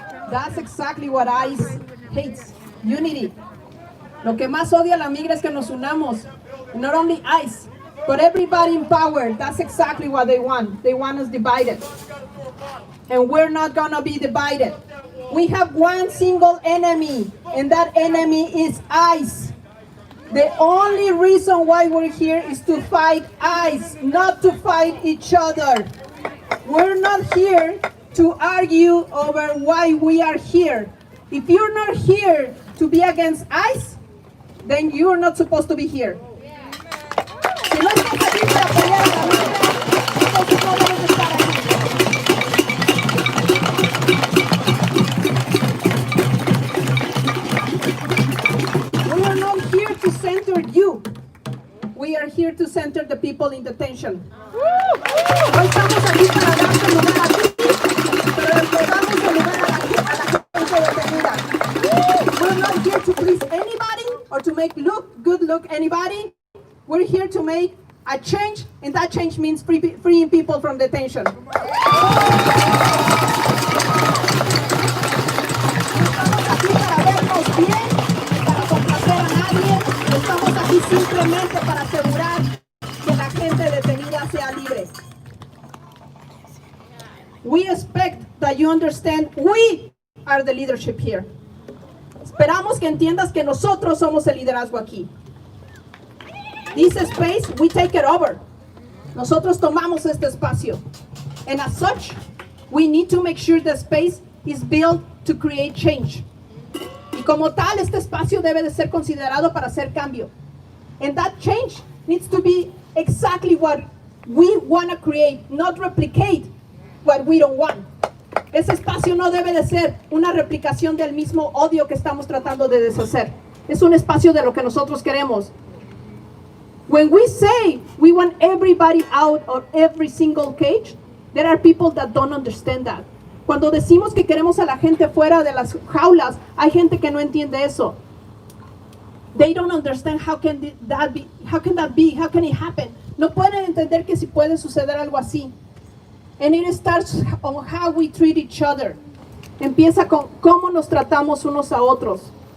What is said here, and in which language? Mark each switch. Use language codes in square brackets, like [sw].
[en] That's exactly what ICE hates. Unity. [es] Lo que más odia la migra es que nos unamos. [en] Not only ICE, but everybody in power. That's exactly what they want. They want us divided. And we're not gonna be divided. We have one single enemy, and that enemy is ICE. The only reason why we're here is to fight ICE, not to fight each other. We're not here to argue over why we are here. If you're not here to be against ICE, then you're not supposed to be here. [es] Si no estás aquí para pelear a la migra, entonces no debes estar aquí. [en] We are not here to center you. We are here to center the people in detention. [es] Hoy estamos aquí para darte lugar a ti, pero le damos el lugar a la gente detenida. [en] We're not here to please anybody or to make good look anybody. We're here to make a change, and that change means freeing people from detention. [es] Estamos aquí para vernos bien, para complacer a nadie. Estamos aquí simplemente para asegurar que la gente detenida sea libre. [en] We expect that you understand we are the leadership here. [es] Esperamos que entiendas que nosotros somos el liderazgo aquí. [en] This space, we take it over. [es] Nosotros tomamos este espacio. [en] And as such, we need to make sure the space is built to create change. [es] Y como tal, este espacio debe de ser considerado para hacer cambio. [en] And that change needs to be exactly what we want to create, not replicate what we don't want. [es] Ese espacio no debe de ser una replicación del mismo odio que estamos tratando de deshacer. Es un espacio de lo que nosotros queremos. [en] When we say we want everybody out of every single cage, there are people that don't understand that. [es] Cuando decimos que queremos a la gente fuera de las jaulas, hay gente que no entiende eso. [en] They don't understand how can that be, how can it happen. [es] No pueden entender que si puede suceder algo así. [en] And it starts on how we treat each other. [es] Empieza con cómo nos tratamos unos a otros.